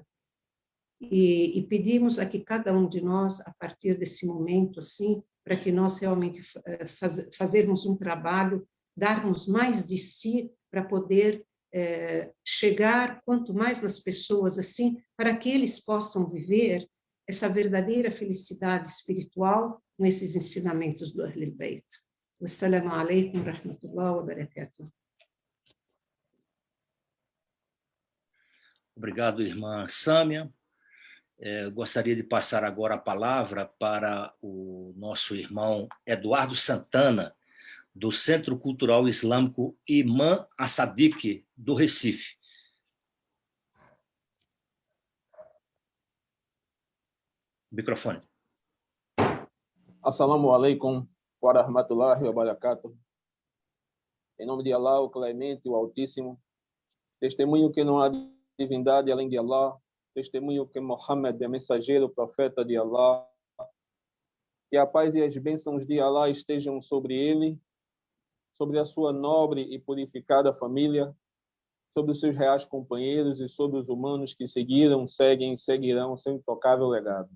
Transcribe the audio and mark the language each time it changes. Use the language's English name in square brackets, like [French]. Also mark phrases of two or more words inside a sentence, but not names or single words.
[Portuguese] E pedimos a que cada um de nós, a partir desse momento, assim, para que nós realmente fazermos um trabalho, darmos mais de si para poder chegar quanto mais nas pessoas, assim, para que eles possam viver essa verdadeira felicidade espiritual com esses ensinamentos do Ahl al-Bayt. [Arabic] والسلام عليكم ورحمة الله وبركاته. [Portuguese] Obrigado, irmã Sâmia. Gostaria de passar agora a palavra para o nosso irmão Eduardo Santana, do Centro Cultural Islâmico Imam As-Sadiq, do Recife. Microfone. [Arabic] السلام عليكم ورحمة الله وبركاته. [Portuguese] Em nome de Allah, o Clemente, o Altíssimo, testemunho que não há divindade além de Allah, testemunho que Muhammad é mensageiro, profeta de Allah, que a paz e as bênçãos de Allah estejam sobre ele, sobre a sua nobre e purificada família, sobre os seus reais companheiros e sobre os humanos que seguiram, seguem e seguirão seu intocável legado.